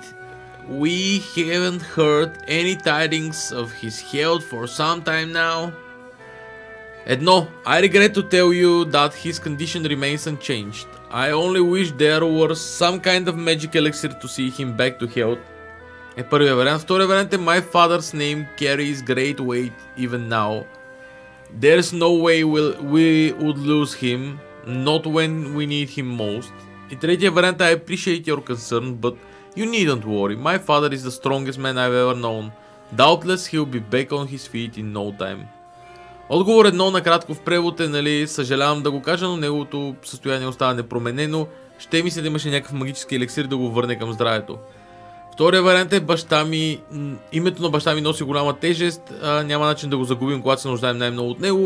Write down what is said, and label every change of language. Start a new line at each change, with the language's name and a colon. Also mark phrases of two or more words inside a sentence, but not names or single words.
English: We haven't heard any tidings of his health for some time now. Edno, I regret to tell you that his condition remains unchanged. I only wish there were some kind of magic elixir to see him back to health.
Bulgarian: Е първия вариант. Втория вариант е
English: My father's name carries great weight even now. There's no way we would lose him, not when we need him most.
Bulgarian: И третия вариант е
English: I appreciate your concern, but you needn't worry. My father is the strongest man I've ever known. Doubtless he'll be back on his feet in no time.
Bulgarian: Отговор едно накратко в превод е, нали, съжалявам да го кажа, но неговото състояние остава непроменено. Ще ми се да имаше някакъв магически еликсир да го върне към здравето. Втория вариант е баща ми, името на баща ми носи голяма тежест, няма начин да го загубим, когато се нуждаем най-много от него.